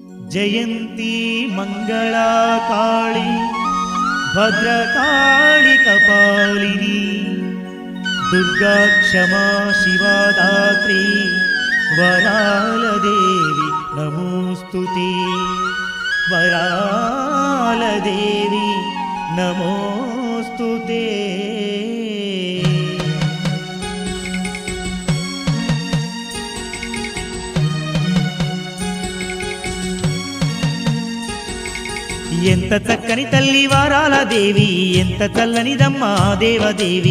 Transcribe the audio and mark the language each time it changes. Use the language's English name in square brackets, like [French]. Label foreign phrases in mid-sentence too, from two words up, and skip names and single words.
[Sanskrit] जयंती मंगला काली भद्रकाली कपालिनी दुर्गा क्षमा शिवा दात्री वराल देवी नमोस्तुते वराल देवी नमोस्तुते। [Telugu] ఎంత చక్కని తల్లి వారాల దేవి ఎంత చల్లనిదమ్మా దేవదేవి